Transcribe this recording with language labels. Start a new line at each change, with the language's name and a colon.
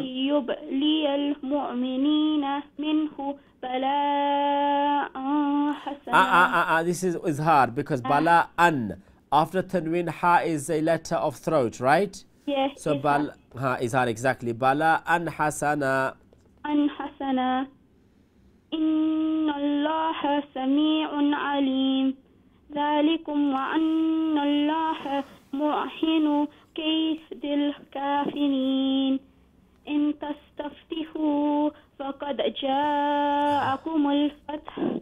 Arabic: وليبلي المؤمنين منه بلاء حسنا.
English: This is hard because bala'an. After tanween, ha is a letter of throat, right? Yeah. So ha is hard, exactly. Bala'an hasana.
Arabic: أن حسنا إن الله سميع عليم ذلكم وأن الله محن كيد الكافرين إن تستفتحوا فقد جاءكم الفتح